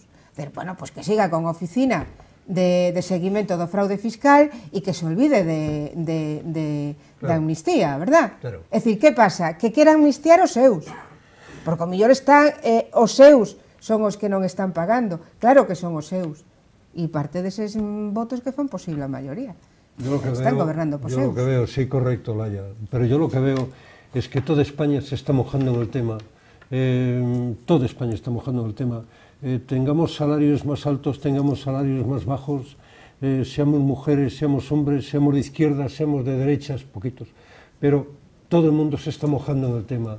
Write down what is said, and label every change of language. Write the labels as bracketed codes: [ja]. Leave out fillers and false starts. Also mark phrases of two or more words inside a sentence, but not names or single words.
[gl] Bueno, pois que siga con a oficina de seguimento do fraude fiscal e que se olvide da amnistía, verdad? Claro. É dicir, que pasa? Que quere amnistiar os seus, porque o mellor están os seus son os que non están pagando. Claro que son os seus, e parte deses votos que fan posible a maioría. Están gobernando por seus. [es] Yo lo que veo, sí, correcto, Laia, pero yo lo que veo es que toda España se está mojando en el tema, toda España está mojando en el tema. Tengamos salarios más altos, tengamos salarios más bajos, seamos mujeres, seamos hombres, seamos de izquierda, seamos de derechas, poquitos, pero todo el mundo se está mojando en el tema.